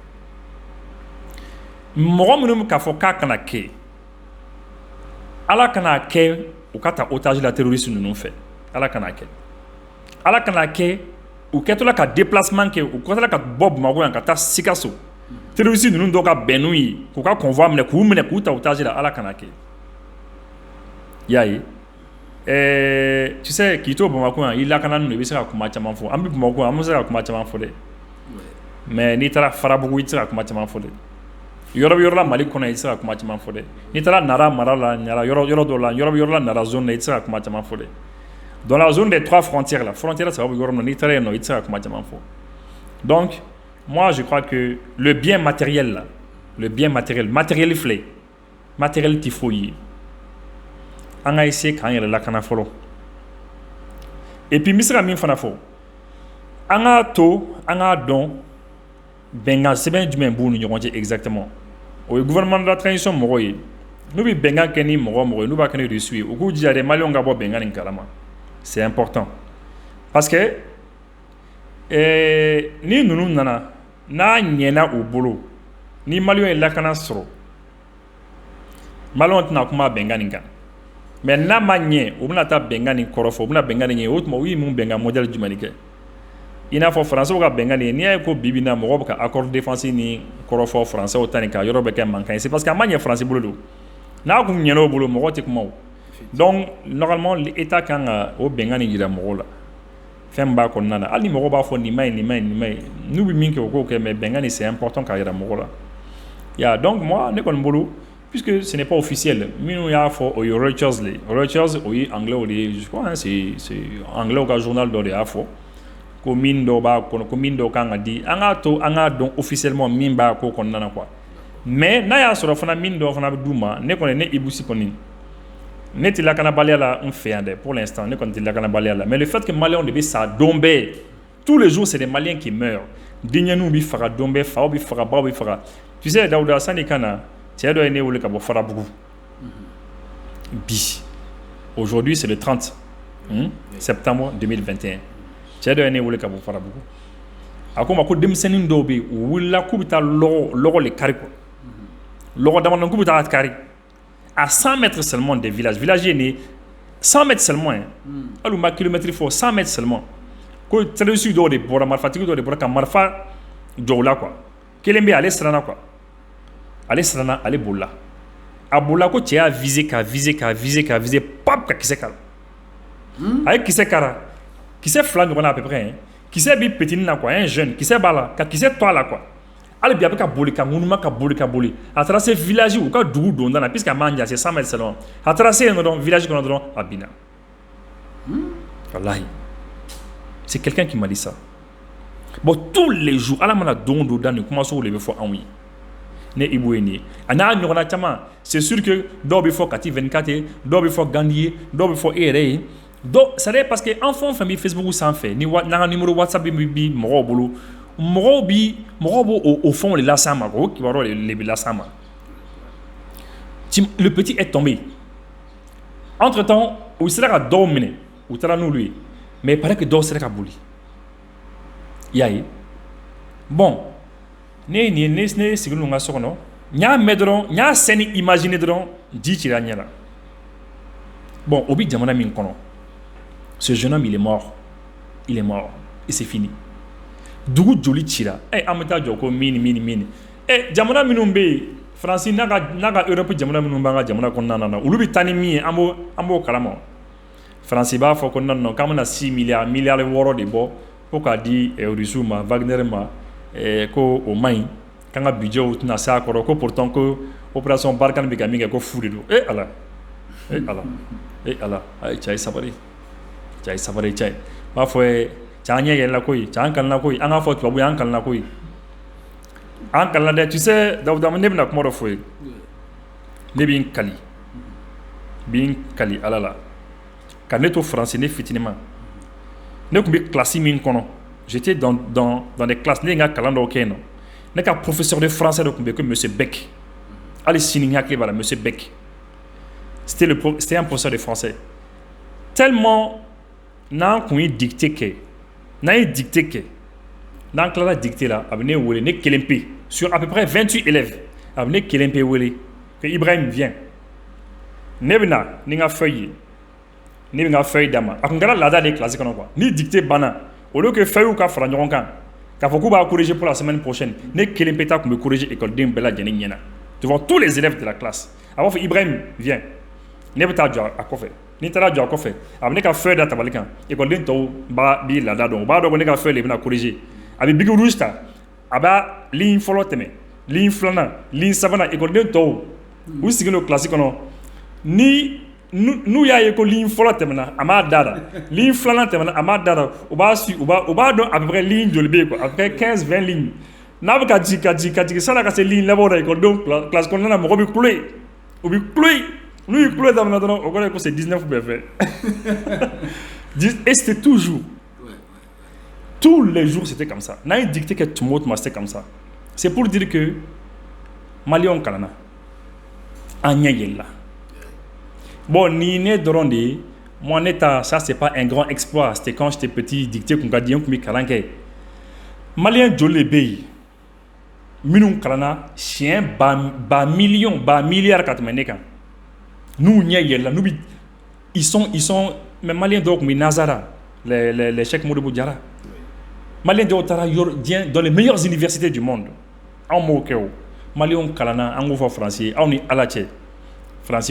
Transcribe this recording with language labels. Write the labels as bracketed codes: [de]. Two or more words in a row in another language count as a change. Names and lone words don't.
[bm] mɔgɔ minnu k'a fɔ k'a kana kɛ Ala kana kɛ u ka ta otage la terroriste ninnu fɛ Ala kana kɛ u kɛtɔla ka déplacement kɛ u kɛtɔla ka bɔ Bamako yan ka taa Sikaso terroriste ninnu dɔw ka bɛn n'u ye k'u ka convoi minɛ k'u ta otage la Ala kana kɛ i y'a ye [fr] tu sais [bm] k'i to Bamako yan i lakana ninnu i bɛ se ka kuma caman fɔ an bɛ Bamako yan an bɛ se ka kuma caman fɔ dɛ mais n'i taara Farabugu i tɛ se ka kuma caman fɔ dɛ yɔrɔ bɛ yɔrɔ la Mali kɔnɔ i tɛ se ka kuma caman fɔ dɛ n'i taara Nara mara la yɔrɔ dɔ la yɔrɔ bɛ yɔrɔ la Nara zone la i tɛ se ka kuma caman fɔ dɛ [fr] dans la zone des 3 frontières [bm] la frontière sababu yɔrɔ min n'i taara yen nɔ i tɛ se ka kuma caman fɔ [fr] donc moi je crois que le bien matériel là [bm] matériel filɛ matériel tɛ foyi ye an ka essayer k'an yɛrɛ lakana fɔlɔ [fr] et puis [bm] n bɛ se ka min fana fɔ an k'a to an k'a dɔn bɛnkan sɛbɛn jumɛn b'u ni ɲɔgɔn cɛ exactement o ye [fr] gouvernement de la transition [bm] mɔgɔw ye n'u bɛ bɛnkan kɛ ni mɔgɔ ye n'u b'a kɛ ni Russie ye u k'u jija dɛ maliyɛnw ka bɔ bɛnkan nin kalama [fr] c'est important parce que [bm] ni ninnu nana n'a ɲɛna u bolo ni maliyɛnw ye lakana sɔrɔ maliyɛnw tɛna kuma bɛnkan nin kan mais n'a ma ɲɛ u bɛna taa bɛnkan nin kɔrɔfɔ u bɛna bɛnkan nin ɲɛ o tuma u ye mun bɛnkan modèle jumɛn de kɛ i n'a fɔ Français ka bɛnkan nin n'i y'a ye ko bi na mɔgɔw bɛ ka [fr] accord défense [bm] ni kɔrɔfɔ Français ta nin kan yɔrɔ bɛ kɛ mankan ye [fr] c'est parce que [bm] a ma ɲɛ France bolo don n'a kun ɲɛna o bolo mɔgɔ tɛ kuma o [fr] donc normalement l'État [bm] kan ka o bɛnkan nin jira mɔgɔw la fɛn b'a kɔnɔna na hali ni mɔgɔw b'a fɔ nin ma ɲi n'u bɛ min kɛ o k'o kɛ mais bɛnkan nin [fr] c'est important [bm] k'a jira mɔgɔw la ya [fr] donc moi [bm] ne kɔni bolo [fr] puisque ce n'est pas officiel [bm] minnu y'a fɔ o ye Reuters o ye anglais de ye [fr] je crois hein, c'est anglais [bm] ka journal dɔ de y'a fɔ ko min dɔ b'a kɔnɔ ko min dɔ kan ka di an k'a to an k'a dɔn officiellement min b'a ko kɔnɔna na [fr] quoi mais [bm] n'a y'a sɔrɔ fana min dɔ fana bɛ d'u ma ne kɔni ne Ibousi kɔni ne tɛ lakanabaliya la n fɛ yan dɛ [fr] pour l'instant [bm] ne kɔni tɛ lakanabaliya la [fr] mais le fait que [bm] maliyɛnw de bɛ sa don bɛɛ [fr] tous les jours c'est des Maliens qui meurent [bm] denkɛninw bɛ faga don bɛɛ faw bɛ faga baw bɛ faga [fr] tu sais [bm] Dawuda sani ka na cɛ dɔ ye ne wele ka bɔ Farabugu bi [fr] aujourd'hui c'est le 30 septembre 2021 [bm] cɛ dɔ ye ne wele ka bɔ Farabugu a ko ma ko denmisɛnnin dɔw bɛ yen u wulila k'u bɛ taa lɔgɔ le kari quoi lɔgɔ damadɔ k'u bɛ taa kari [fr] à 100 mètres seulement des villages [bm] ye nin [fr] 100 mètres seulement [bm] hali u ma kilomètre fɔ [fr] 100 mètres seulement [bm] ko terroriste dɔw de bɔra marifatigi dɔw de bɔra ka marifa jɔ u la quoi kelen bɛ yen ale siranna quoi ale siranna ale bolila a bolila ko cɛ y'a viser ka viser pap ka kisɛ kara a ye kisɛ kara kisɛ 2 ɲɔgɔn na [fr] à peu près [bm] kisɛ bi petini na [fr] quoi un jeune [bm] kisɛ b'a la ka kisɛ to a la quoi hali bi a bɛ ka boli ka ŋunuma ka boli a taara se village u ka dugu donda la puisque a man jan [fr] c'est 100 mètres seulement [bm] a taara se yen dɔrɔn village kɔnɔ dɔrɔn a binna wallahi [fr] c'est quelqu'un qui m'a dit ça bon tous les jours [bm] ala mana don o don da nin kumasow de bɛ fɔ anw ye ne Ibu ye nin ye a n'a ɲɔgɔnna caman [fr] c'est sûr que [bm] dɔw bɛ fɔ Kati 24 ye dɔw bɛ fɔ Gandi ye dɔw bɛ fɔ e yɛrɛ ye [fr] c'est vrai parce que [bm] an fɛn o fɛn bɛ Facebook sanfɛ ni n'an ka numéro WhatsApp bi mɔgɔw bolo mɔgɔw b'o o fɛnw de las'an ma o kibaruyaw de bɛ las'an ma [fr] le petit est tombé entre temps [bm] u sera ka dɔw minɛ u taara n'olu ye [fr] mais il paraît que [bm] dɔw sera ka boli i y'a ye bon ne sigilen don n ka so kɔnɔ n y'a mɛn dɔrɔn n y'a scène imaginer dɔrɔn ji cira n ɲɛ la bon o bɛ jamana min kɔnɔ [fr] ce jeune homme il est mort et c'est fini [bm] dugu joli cira an bɛ taa jɔ ko min jamana minnu bɛ yen Faransi n'a ka Europe jamana minnu b'an ka jamana kɔnɔna na olu bɛ taa ni min ye an b'o kalama Faransi b'a fɔ ko non k'an bɛna 6 miliyari 6 de bɔ ko k'a di Rusiw ma Wagner ma ko o man ɲi k'an ka budget tɛna se a kɔrɔ ko pourtant ko opération Barkhane bɛ ka min kɛ ko fu de don ala cɛ ye sabali cɛ b'a fɔ cɛ an ɲɛ yɛlɛla koyi cɛ an kalanna koyi an k'a fɔ tubabu ye an kalanna koyi an kalanna dɛ [fr] tu sais [bm] Dawuda ne bɛna kuma dɔ fɔ ye ne bɛ n kali ala la ka ne to Faransi ne fitinin ne tun bɛ classe min kɔnɔ [fr] j'étais dans des classes [bm] ne ye n ka kalan dɔw kɛ yen nɔ ne ka [fr] professeur de français [bm] dɔ tun bɛ yen ko monsieur Beck hali sini n hakili b'a la monsieur Beck [fr] c'était un professeur de français tellement [bm] n'an kun ye dictée kɛ n'an tilala dictée la a bɛ ne wele ne kelen pe [fr] sur à peu près 28 élèves [bm] a bɛ ne kelen pe wele [fr] que Ibrahim viens [bm] ne bɛ na ni n ka feuille ye ne bɛ n ka feuille d'a ma a tun kɛra laada de ye classe kɔnɔ quoi ni dictée banna [fr] au lieu que [bm] feuille ka fara ɲɔgɔn kan k'a fɔ k'u b'a corriger [fr] pour la semaine prochaine [bm] ne kelen pe ta tun bɛ corriger école den bɛɛ lajɛlen ɲɛna [fr] devant tous les élèves de la classe [bm] a b'a fɔ Ibrahim viens ne bɛ taa jɔ a kɔfɛ ni taara jɔ a kɔfɛ a bɛ ne ka feuille da tabali kan école den tɔw b'i laada dɔn u b'a dɔn ko ne ka feuille de bɛna corriger a bɛ [fr] bic rouge [bm] ta a b'a ligne fɔlɔ tɛmɛ ligne filanan ligne sabanan école den tɔw u sigilen don classe kɔnɔ n'u y'a ye ko ligne fɔlɔ tɛmɛna a m'a da ligne filanan tɛmɛna a m'a da u b'a dɔn [fr] à peu près [bm] ligne joli bɛ yen [fr] quoi à peu près 15-20 lignes [bm] n'a bɛ ka jigin san'a ka se ligne labanw la école classe kɔnɔna na mɔgɔ bɛ kulo u bɛ kulo n'u ye kulo daminɛ dɔrɔn o kɔrɔ ye ko [fr] c'est 19 [bm] bɛɛ fɛ [fr] et c'était toujours tous les jours c'était comme ça [bm] n'a ye dictée kɛ tuma o tuma [fr] c'était comme ça c'est pour dire que [bm] maliyɛnw kalanna an ɲɛ yɛlɛla bon ni ne dɔrɔn de ye moi ne ta [fr] ça c'est pas un grand exploit c'était quand j'étais petit [bm] dictée kun ka di n kun bɛ kalan kɛ maliyɛn joli de bɛ yen minnu kalanna siɲɛ ba miliyari ka tɛmɛ ne kan n'u ɲɛ yɛlɛla n'u bi [fr] ils sont mais [bm] maliyɛn dɔw tun bɛ Nazara les Cheikh Modibo Diarra maliyɛn dɔw taara [fr] dans les meilleures universités du monde [bm] anw m'o kɛ o maliyɛnw kalanna an k'o fɔ Faransi ye aw ni Ala cɛ Faransi